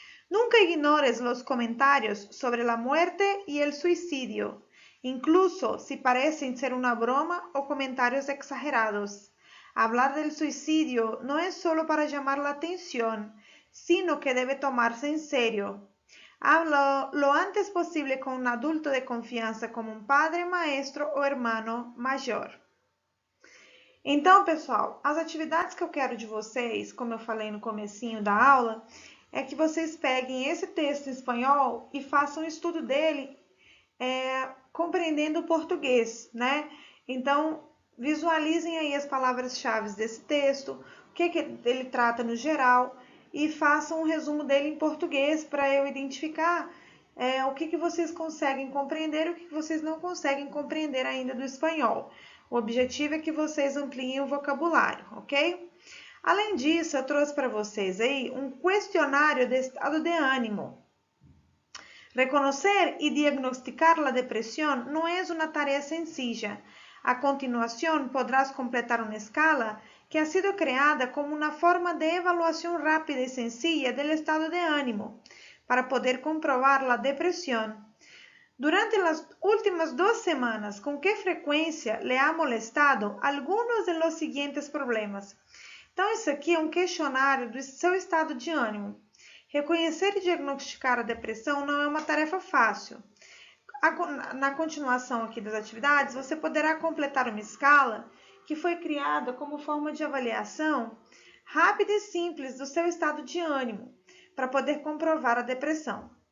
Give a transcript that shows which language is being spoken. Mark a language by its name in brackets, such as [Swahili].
[Spanish] Nunca ignores los comentarios sobre la muerte y el suicidio, incluso si parecen ser una broma o comentarios exagerados. Hablar del suicidio no es solo para llamar la atención, sino que debe tomarse en serio. Habla lo antes posible [Portuguese] com um adulto de confiança, como um [Spanish] padre, maestro [Portuguese] ou irmão maior. Então, pessoal, as atividades que eu quero de vocês, como eu falei no comecinho da aula, é que vocês peguem esse texto em espanhol e façam o estudo dele compreendendo o português, né? Então, visualizem aí as palavras-chave desse texto, o que ele trata no geral, e façam um resumo dele em português para eu identificar o que vocês conseguem compreender e o que vocês não conseguem compreender ainda do espanhol. O objetivo é que vocês ampliem o vocabulário, ok? Além disso, eu trouxe para vocês aí um questionário de estado de ânimo. [Spanish] Reconocer y diagnosticar la depresión no es una tarea sencilla. A continuación podrás completar una escala que ha sido creada como una forma de evaluación rápida y sencilla del estado de ánimo para poder comprobar la depresión. Durante las últimas 2 semanas, ¿con qué frecuencia le ha molestado algunos de los siguientes problemas? [Portuguese] Então, isso aqui é um questionário do seu estado de ânimo. Reconhecer e diagnosticar a depressão não é uma tarefa fácil. Na continuação aqui das atividades, você poderá completar uma escala que foi criada como forma de avaliação rápida e simples do seu estado de ânimo, para poder comprovar a depressão.